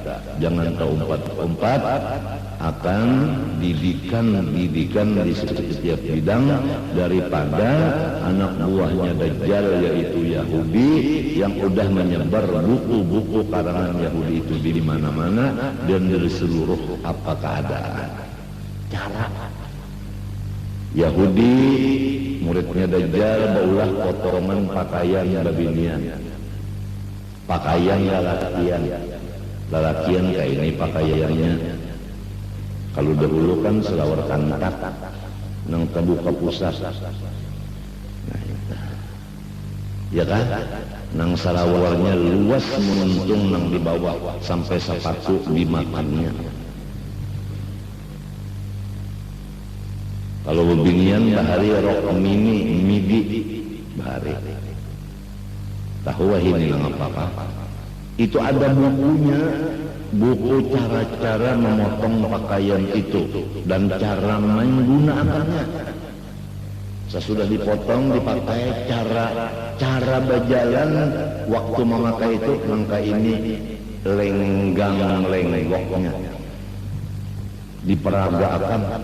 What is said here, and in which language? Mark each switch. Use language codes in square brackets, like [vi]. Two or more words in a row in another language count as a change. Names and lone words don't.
[id] Jangan terumpat-umpat akan didikan di setiap bidang daripada anak buahnya Dajjal, yaitu Yahudi yang udah menyebar buku-buku karangan Yahudi itu di mana-mana dan dari seluruh apa keadaan. [bjn] Cara Yahudi muridnya Dajjal baulah potongan pakaian babinian, pakaian lalakian kayak ini pakaiannya. Kalau dahulu kan selawar kantak nang terbuka pusat, nah, ya kan, nang selawarnya luas menuntung nang di bawah sampai sepatu dimakannya. Kalau bebinian bahari rok midi bahari. Tahu ini nang apa-apa. [id] Itu ada bukunya, buku cara-cara memotong pakaian itu dan cara menggunakannya. Sesudah dipotong dipakai cara berjalan waktu memakai itu, maka ini lenggoknya diperagakan.